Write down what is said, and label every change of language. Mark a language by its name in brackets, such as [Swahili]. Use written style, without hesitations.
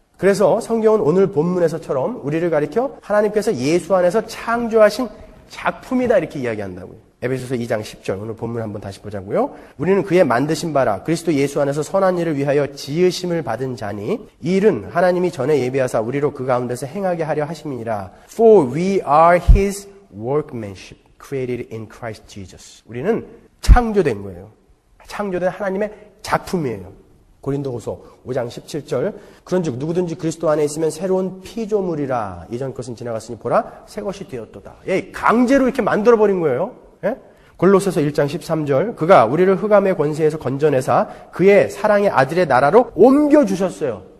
[Korean] 그래서 성경은 오늘 본문에서처럼 우리를 가리켜 하나님께서 예수 안에서 창조하신 작품이다 이렇게 이야기한다고요. 에베소서 2장 10절 오늘 본문 한번 다시 보자고요. 우리는 그의 만드신 바라 그리스도 예수 안에서 선한 일을 위하여 지으심을 받은 자니 이 일은 하나님이 전에 예비하사 우리로 그 가운데서 행하게 하려 하심이니라. [English] For we are his workmanship created in Christ Jesus. [Korean] 우리는 창조된 거예요. 창조된 하나님의 작품이에요. 고린도후서 5장 17절 그런즉 누구든지 그리스도 안에 있으면 새로운 피조물이라 이전 것은 지나갔으니 보라 새 것이 되었도다. 강제로 이렇게 만들어버린 거예요. 예? 골로새서 1장 13절 그가 우리를 흑암의 권세에서 건져내사 그의 사랑의 아들의 나라로 옮겨주셨어요.